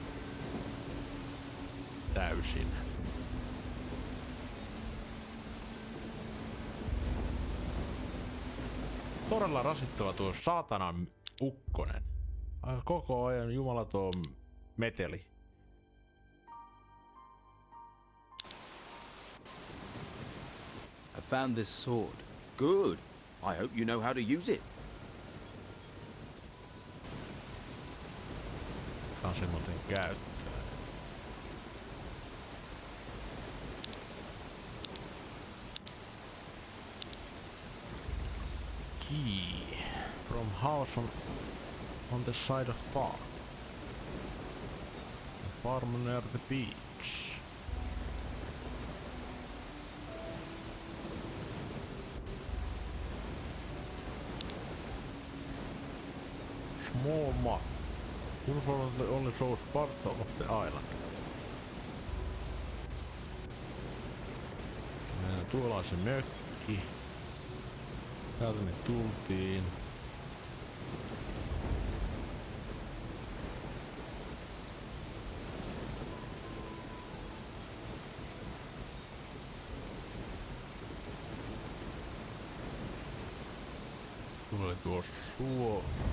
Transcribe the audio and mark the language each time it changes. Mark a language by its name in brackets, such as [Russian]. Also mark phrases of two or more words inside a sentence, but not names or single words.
[Finnish] Täysin. Todella rasittava tuo saatanan ukkonen. Koko ajan jumalaton meteli. [English] I found this sword. Good. I hope you know how to use it. [Finnish] Saan sen muuten käyttää. [English] Key. From house on the side of park. farm near the beach. Small map. Usually only shows part of the island. [Finnish] Tuolla on se mökki. Täältä me tultiin. Tulee tuo suo.